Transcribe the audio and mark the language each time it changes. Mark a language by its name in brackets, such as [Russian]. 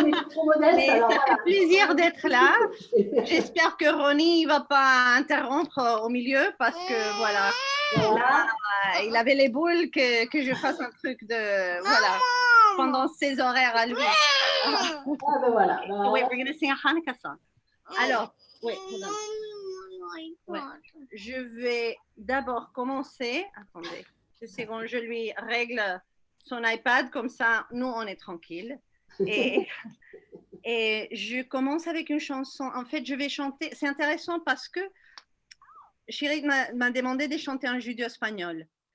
[French] Trop modeste, Mais alors, ça voilà. fait plaisir d'être là. J'espère que Ronnie ne va pas interrompre au milieu parce que, voilà, là, il avait les boules que je fasse un truc de, voilà, pendant ses horaires à lui. Ah ben voilà. [English] Wait, we're going to sing a Hanukkah song. [French] Alors, oui, [English] hold on. [French] Ouais. Je vais d'abord commencer. Attendez, 2 secondes, je lui règle son iPad, comme ça, nous, on est tranquille. Et, et je commence avec une chanson. En fait, je vais chanter. C'est intéressant parce que Chérie m'a demandé de chanter un judéo-espagnol.